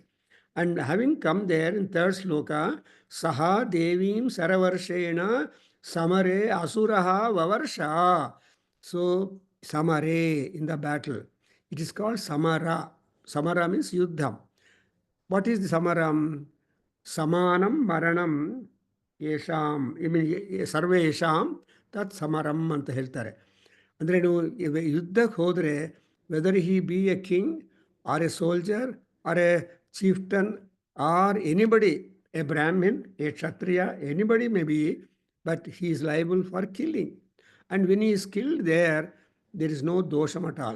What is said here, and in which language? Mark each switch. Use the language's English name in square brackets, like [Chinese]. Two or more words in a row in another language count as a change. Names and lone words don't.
[English] And having come there in third sloka, [Sanskrit] Saha Devim Saravarshena Samare Asuraha Vavarsha. [English] So, Samare in the battle. It is called Samara. Samara means Yuddham. What is the Samaram? [Sanskrit] समानं मरणं ಯೇಷಾಂ [English] I mean [Sanskrit] ಸರ್ವೇಷಾಂ ತತ್ ಸಮರಂ [Kannada] ಅಂತ ಹೇಳ್ತಾರೆ. ಅಂದರೆ ನೀವು ಯುದ್ಧಕ್ಕೆ ಹೋದರೆ [English] whether he be a king or a soldier or a chieftain or anybody, a Brahmin, a Kshatriya, anybody may be, but he is liable for killing. And when he is killed there is no dosham at all.